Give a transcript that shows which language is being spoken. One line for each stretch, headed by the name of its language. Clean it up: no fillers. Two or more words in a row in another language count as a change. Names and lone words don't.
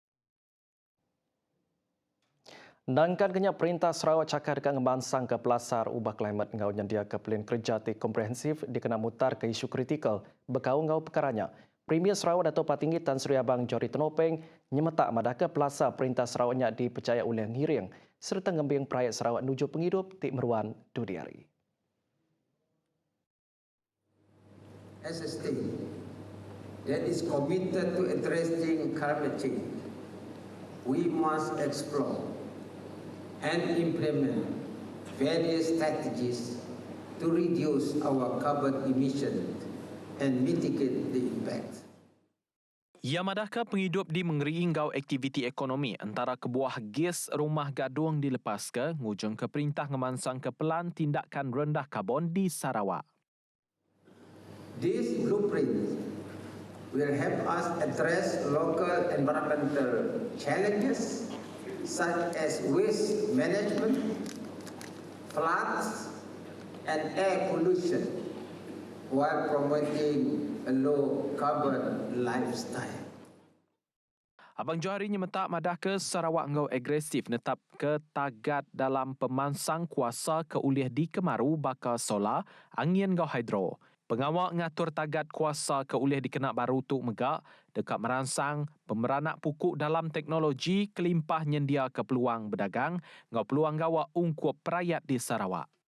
Iban: Nangkan kenyak perintah Sarawak cakar dekat ngebansang ke pelasar ubah klimat ngau nyandia ke pelin kerja ti komprehensif dikena mutar ke isu kritikal bekau ngau perkaranya. Premier Sarawak Datuk Patinggi Tan Sri Abang Johari Tonopeng nyemetak madah ke pelasar perintah Sarawaknya dipercaya oleh ngiring serta ngembing perayat Sarawak nuju penghidup ti meruan dudiari.
English: As a state that is committed to addressing climate change, we must explore and implement various strategies to reduce our carbon emissions and mitigate the impact.
Iban: Ia madahkah penghidup di mengeri ngau aktiviti ekonomi antara kebuah gas rumah gadung dilepas ke ngujung ke perintah ngemansang ke pelan tindakan rendah karbon di Sarawak.
English: This blueprint will help us address local environmental challenges such as waste management, floods, and air pollution, while promoting a low carbon lifestyle.
Iban: Abang Johari nyemetak madah ke Sarawak ngau agresif netap ke tagat dalam pemansang kuasa ke ulih di Kemaru bakal solar, angin ngau hidro. Pengawal ngatur tagat kuasa ke ulih dikenak baru tu megak dekat merangsang pemeranak pukuk dalam teknologi kelimpah nyendia ke peluang berdagang ngau peluang gawa ungkup perayat di Sarawak.